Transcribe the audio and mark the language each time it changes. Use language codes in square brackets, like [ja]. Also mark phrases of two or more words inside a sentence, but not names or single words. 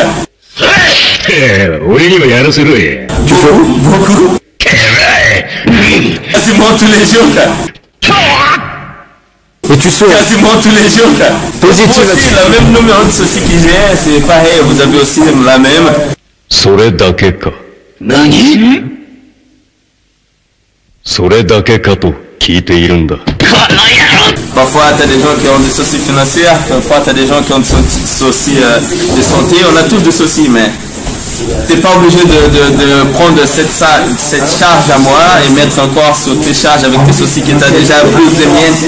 [fr] Tu fais beaucoup. Quasiment tous les jours, quoi. Et tu souris. Quasiment tous les jours, quoi. Positif. Aussi, le même numéro de ceci qui j'ai, c'est pareil, vous avez aussi la même. [ja] それだけか。何？それだけかと聞いているんだ。 [fr] Parfois, tu as des gens qui ont des soucis financiers, parfois, tu as des gens qui ont des soucis de santé. On a tous des soucis, mais tu n'es pas obligé de prendre cette charge à moi et mettre encore sur tes charges avec tes soucis que tu as déjà plus des miennes.